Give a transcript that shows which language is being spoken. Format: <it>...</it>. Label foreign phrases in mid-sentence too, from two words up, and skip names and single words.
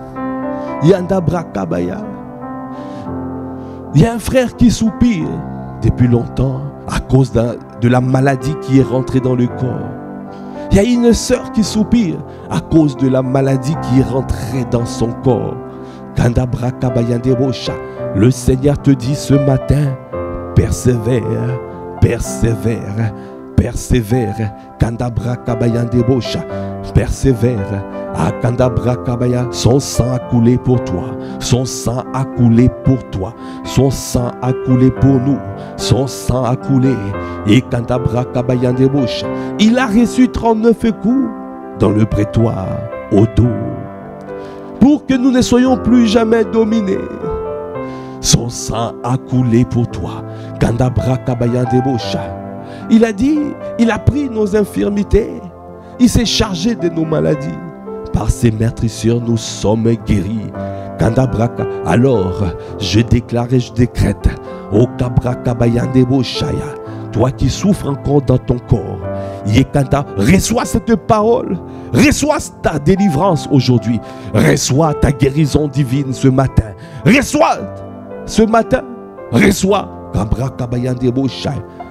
<fr>Il y a un frère qui soupire depuis longtemps à cause de la maladie qui est rentrée dans le corps. Il y a une sœur qui soupire à cause de la maladie qui est rentrée dans son corps. Le Seigneur te dit ce matin, persévère, persévère, persévère. Kandabra kabayande bosha, persévère. Ah, Kandabra kabaya, son sang a coulé pour toi, son sang a coulé pour toi, son sang a coulé pour nous, son sang a coulé. Et Kandabra kabayande bosha, il a reçu 39 coups dans le prétoire au dos, pour que nous ne soyons plus jamais dominés. Son sang a coulé pour toi. Kandabra kabayande bosha. Il a dit, il a pris nos infirmités, il s'est chargé de nos maladies. Par ses meurtrissures, nous sommes guéris. Kandabraka. Alors, je déclare et je décrète, O Kabraka Bayande Boshaya, toi qui souffres encore dans ton corps, Yekanta, reçois cette parole, reçois ta délivrance aujourd'hui, reçois ta guérison divine ce matin, reçois ce matin, reçois Kabraka Bayande Boshaya.</fr>